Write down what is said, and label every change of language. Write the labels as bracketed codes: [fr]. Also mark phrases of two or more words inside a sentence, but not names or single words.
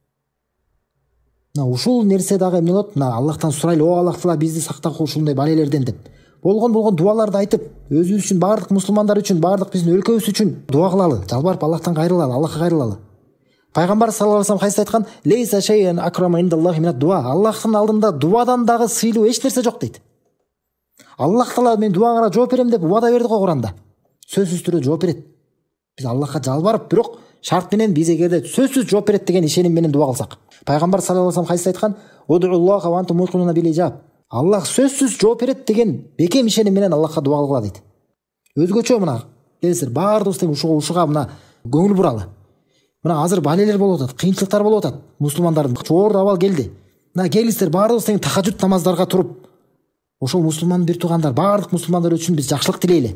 [ky] Мына ушул нерсе дагы эмне болот? Мына Аллахтан сурайлы, о Аллах таала бизди сактагыла ушундай балелерден деп. Болгон дуаларды айтып, өзүбүз үчүн, бардык мусулмандар үчүн, бардык биздин өлкөбүз үчүн дуа кылалы, жалбарып Аллахтан кайрылалы, Аллахка кайрылалы. Пайгамбар [ar] صلى الله عليه وسلم [ky] хадисте айткан: [ar] "ليس شيء أكرم على الله من الدعاء". [ky] Аллахтын алдында дуадан дагы сыйлуу эч нерсе жок дейт. Аллах таала мен дуаңарга жооп берем деп убада берди го Куранда. Сөзсүз түрдө жооп берет. Биз Аллахка жалбарып, бирок шарт менен биз эгерде сөзсүз жооп берет деген ишеним менен дуа кылсак. Пайгамбар [ar] صلى الله عليه وسلم [ky] хадисте айткан: [ar] "ادعوا الله وأنتم موقنون بالإجابة". [ky] Аллах сөзсүз жооп берет деген бекем ишеним менен Аллахка дуа кылгыла дейт. Өзгөчө мына келесиздер, баардыгыбыз тең ушуга мына көңүл буралы. Мына азыр балелер болуп атат, кыйынчылыктар болуп атат. Мусулмандардын чоор абал келди. Мына келиңиздер, баардыгыбыз тең тахажжуд намаздарга туруп, ошол мусулман бир туугандар, баардык мусулмандар үчүн биз жакшылык тилейли.